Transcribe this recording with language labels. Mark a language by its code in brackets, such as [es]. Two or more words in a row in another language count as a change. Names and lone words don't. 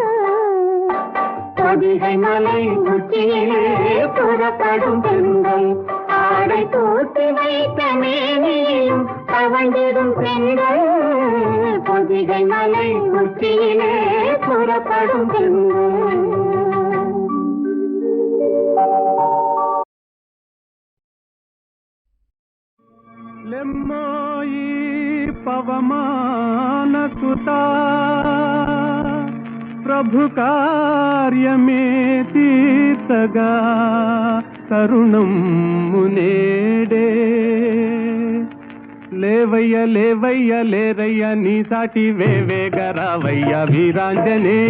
[ta] பொதிகை மலை உச்சியிலே புறப்படும் தென்றல் ஆடை தூக்கி வைத்த மேனியும் தவழ்ந்திடும் தென்றல் பொதிகை மலை உச்சியிலே புறப்படும் தென்றல் [te] లెమ్మోయి పవమాన సుతా ప్రభు కార్యమే తీర్చగా కరుణం మునేడే లేవయ్య లేవయ్య లేరయ్య నీ సాటి వేవేగరావయ్య వీరాంజనేయ